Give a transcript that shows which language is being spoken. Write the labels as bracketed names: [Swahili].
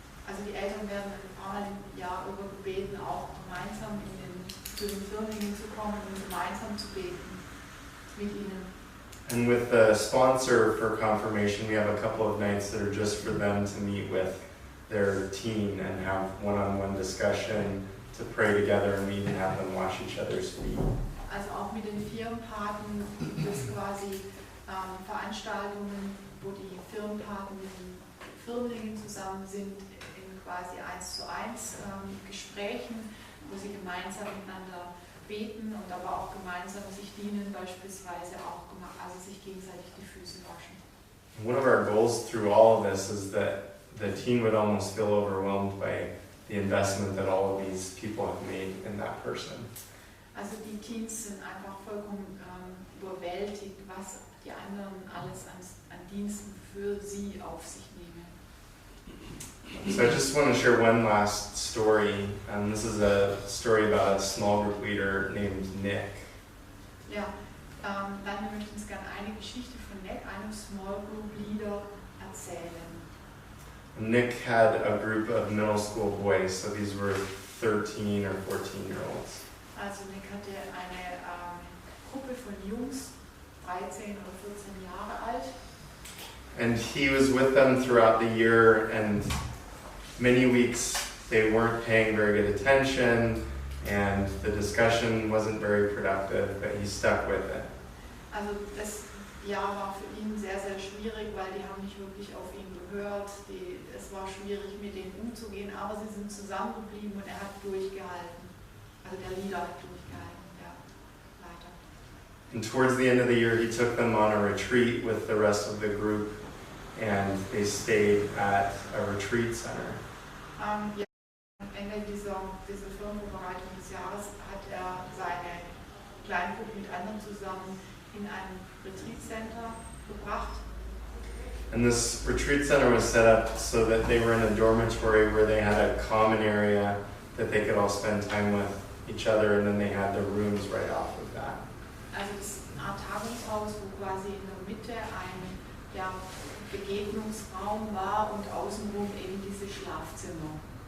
[German] Also die Eltern werden einmal im Jahr über gebeten, auch gemeinsam zu den Firmen zu kommen und gemeinsam zu beten mit ihnen. [English] And with the sponsor for confirmation, we have a couple of nights that are just for them to meet with their teen and have one-on-one discussion, to pray together, and we even have them wash each other's feet. [German] Also auch mit den Firmenpaten gibt es quasi Veranstaltungen, wo die Firmenpaten mit den Firmlingen zusammen sind, in quasi 1:1 Gesprächen, wo sie gemeinsam miteinander beten und aber auch gemeinsam sich dienen, beispielsweise auch also sich gegenseitig die Füße waschen. [English] One of our goals through all of this is that the teen would almost feel overwhelmed by the investment that all of these people have made in that person. [German] Also die Teens sind einfach vollkommen überwältigt, was die anderen alles an Diensten für sie auf sich nehmen. [English] So I just want to share one last story. This is a story about a small group leader named Nick. [German] Ja, dann möchte ich uns gerne eine Geschichte von Nick, einem Small Group Leader, erzählen. [English] Nick had a group of middle school boys, so these were 13 or 14-year-olds. [German] Also Nick hatte eine Gruppe von Jungs, 13 oder 14 Jahre alt. [English] And he was with them throughout the year, and many weeks they weren't paying very good attention, and the discussion wasn't very productive, but he stuck with it. [German] Also das Jahr war für ihn sehr, sehr schwierig, weil die haben nicht wirklich auf ihn gehört. Es war schwierig, mit denen umzugehen, aber sie sind zusammengeblieben und er hat durchgehalten. Also der Leader hat durchgehalten, der Leiter. [English] And towards the end of the year, he took them on a retreat with the rest of the group, and they stayed at a retreat center. [German] Am Ende dieser Firmenvorbereitung des Jahres hat er seine Kleingruppe mit anderen zusammen in ein Retreat Center gebracht. [English] And this retreat center was set up so that they were in a dormitory where they had a common area that they could all spend time with each other, and then they had the rooms right off of that. [German] Also das ist eine Art Tagungshaus, wo quasi in der Mitte ein Begegnungsraum war und außenrum eben diese Schlafzimmer.